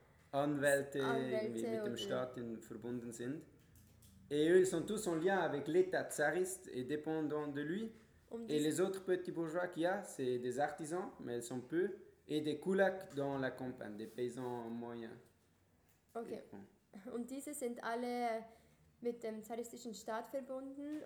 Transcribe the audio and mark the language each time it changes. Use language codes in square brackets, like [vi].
[de] Anwälte mit dem Staat verbunden sind. [fr] Et eux, ils sont tous en lien avec l'État tsariste et dépendant de lui. Et les autres petits bourgeois qu'il y a, c'est des artisans, mais ils sont peu, et des kulaks dans la campagne, des paysans moyens. Ok. [de] Und diese sind alle mit dem zaristischen Staat verbunden.